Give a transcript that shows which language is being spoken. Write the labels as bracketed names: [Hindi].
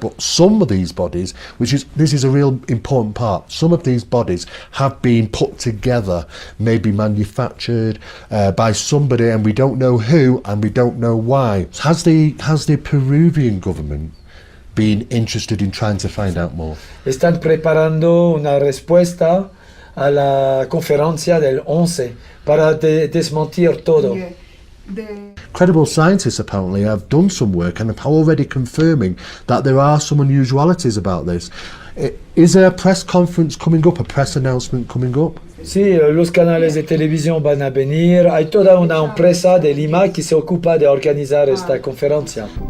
[English] But some of these bodies, this is a real important part. Some of these bodies have been put together, maybe manufactured by somebody, and we don't know who, and we don't know why. Has the Peruvian government been interested in trying to find out more? [Spanish] Están preparando una respuesta a la conferencia del 11 para desmentir todo. [English] Yeah. The Credible scientists apparently have done some work and are already confirming that there are some unusualities about this. Is there a press conference coming up, a press announcement coming up? [Spanish] Sí, los canales de televisión van a venir. Hay toda una empresa de Lima que se ocupa de organizar esta conferencia.